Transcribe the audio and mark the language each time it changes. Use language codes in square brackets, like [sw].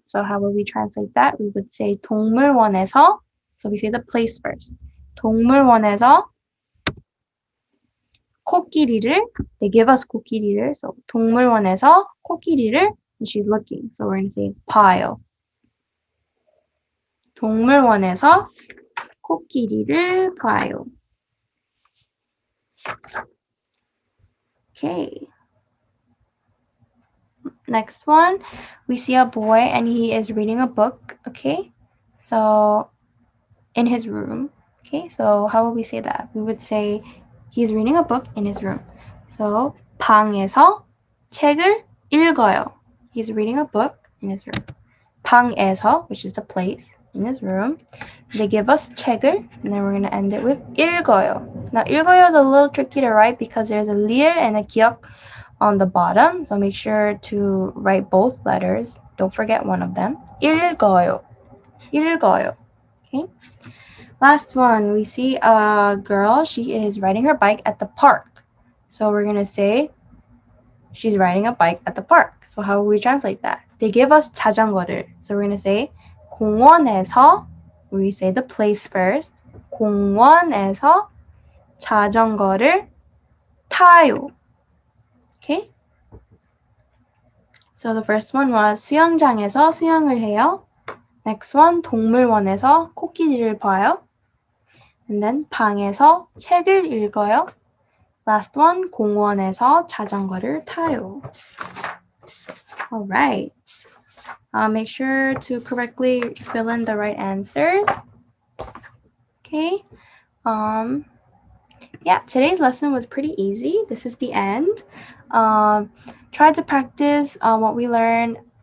[en] So how would we translate that? We would say [ko] 동물원에서, [en] so we say the place first. [ko] 동물원에서 코끼리를, [en] they give us 코끼리를, so [ko] 동물원에서 코끼리를, [en] and she's looking. So we're going to say 봐요. [ko] 동물원에서 코끼리를 봐요. [en] Okay. Next one, we see a boy and he is reading a book, okay? So, in his room, okay? So, how would we say that? We would say he's reading a book in his room. So, [ko] 방에서 책을 읽어요. [en] He's reading a book in his room. [ko] 방에서, [en] which is the place in his room. They give us 책을, and then we're going to end it with 읽어요. Now, 읽어요 is a little tricky to write because there's a 리을 and a 기역 on the bottom, so make sure to write both letters. Don't forget one of them. 읽어요. 읽어요. Okay. Last one, we see a girl. She is riding her bike at the park. So we're gonna say she's riding a bike at the park. So how will we translate that? They give us 자전거를. So we're gonna say 공원에서. We say the place first. [ko] 공원에서 자전거를 타요. [en] Okay? So the first one was [ko] 수영장에서 수영을 해요. [en] Next one, [ko] 동물원에서 코끼리를 봐요. [en] And then [ko] 방에서 책을 읽어요. [en] Last one, [ko] 공원에서 자전거를 타요. [en] Alright. Make sure to correctly fill in the right answers. Okay. Yeah, today's lesson was pretty easy. This is the end. Try to practice what we learned.